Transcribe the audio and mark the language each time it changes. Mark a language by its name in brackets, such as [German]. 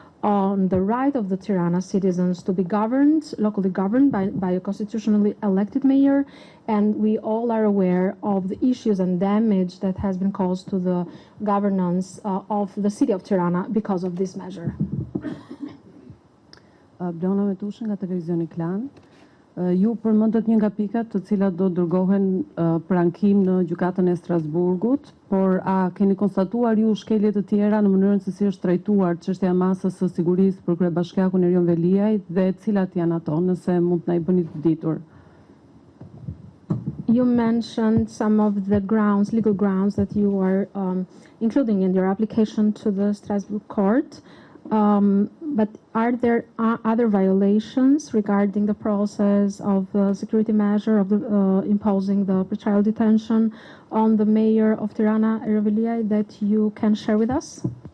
[English] on the right of the Tirana citizens to be governed, locally governed by a constitutionally elected mayor, and we all are aware of the issues and damage that has been caused to the governance of the city of Tirana because of this measure. [Albanian] Blona Metushi nga televizioni Klan. Ju përmendët një nga pikat të cilat do dërgohen për ankim në gjykatën e Strasburgut, por a keni konstatuar ju shkelje të tjera në mënyrën se si është trajtuar çështja e masës së sigurisë për kryebashkiakun Erion Veliaj dhe cilat janë ato, nëse mund të na i bëni të ditur? [English] You mentioned some of the grounds, legal grounds that you are including in your application to the Strasbourg court. But are there other violations regarding the process of the security measure of the, imposing the pretrial detention on the mayor of Tirana, Erion Veliaj, that you can share with us?